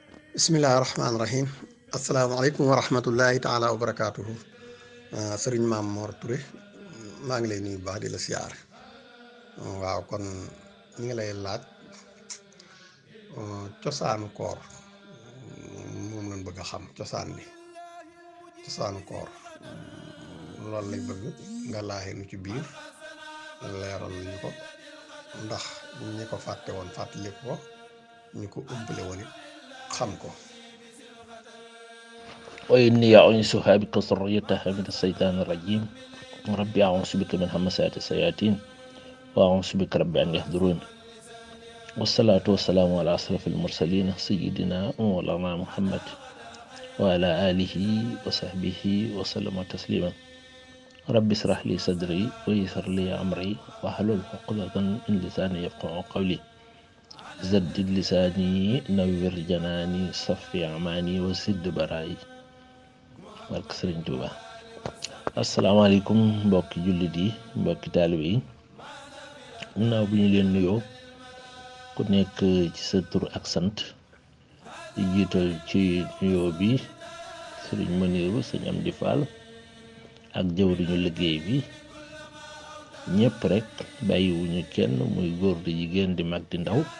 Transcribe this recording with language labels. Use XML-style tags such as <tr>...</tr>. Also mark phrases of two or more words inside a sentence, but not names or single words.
<ar>بسم الله الرحمن الرحيم. السلام عليكم ورحمة الله تعالى وبركاته.</ar> <wo>Sëriñ Maam Mor Touré maa ngi lay nuyu baax di la siyaar. Waaw kon ñi ngi lay laaj cosaanu koor moom lañ bëgg a xam cosaanu koor loolu lañ bëgg nga laaxee nu ci biir leeral ñu ko ndax ñi ko fàtte woon fàttaliku ko ñu ko umpale woon it xam ko.</wo> <ar>وإني أعيذها بك وذريتها من الشيطان الرجيم ربي أعوذ بك من همزات الشياطين وأعوذ بك رب أن يحضرون والصلاة والسلام على أشرف المرسلين سيدنا ومولانا محمد وعلى آله وصحبه وسلم تسليما ربي اشرح لي صدري ويسر لي أمري واحلل عقدة من لساني يفقهوا قولي زدد لساني نوّر جناني صفي أماني وسد برائي</ar> <wo>barke Sëriñ Tuuba asalaamaaleykum mbokki jullit yi mbokki taalibe yi ginnaaw bu ñu leen nuyoo ku nekk ci sa tur ak sant di jiital ci nuyoo bi Sëriñ Maniiru Sëriñ Amdi Fall ak jëwriñu liggéey bi ñëpp rek bàyyiwuñu kenn muy góor di jigéen di mag di ndaw</wo>